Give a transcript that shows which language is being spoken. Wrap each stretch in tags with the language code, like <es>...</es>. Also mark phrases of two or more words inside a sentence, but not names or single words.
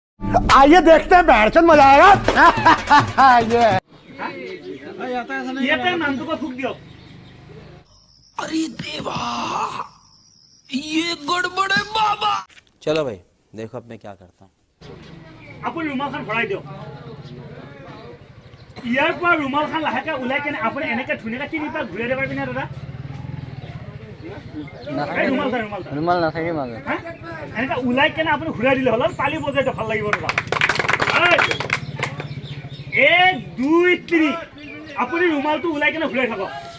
<hi>आइए देखते हैं बैठचंद मजा आएगा</hi> <as>ইয়াতে নামটোকে ফুক দিয়ক</as> <hi>अरे देवा ये गड़बड़ है बाबा। चलो भाई देखो अब मैं क्या करता हूँ।</hi> <as>আপুনি ৰুমালখন ভৰাই দিয়ক ইয়াৰ পৰা ৰুমালখন লাহেকে ওলাই কেনে আপুনি এনেকে ধুনীয়াকে তিনিটা ঘূৰাই দিব পাৰিবি না দাদা ৰুমাল নাথাকে মাজত এনেকে ওলাই কেনে আপুনি ঘূৰাই দিলে হ'ল তালি বজাইটো ভাল লাগিব দাদা 1 2 3 আপুনি ৰুমালটো ওলাই কেনে ঘূৰাই থাকক</as>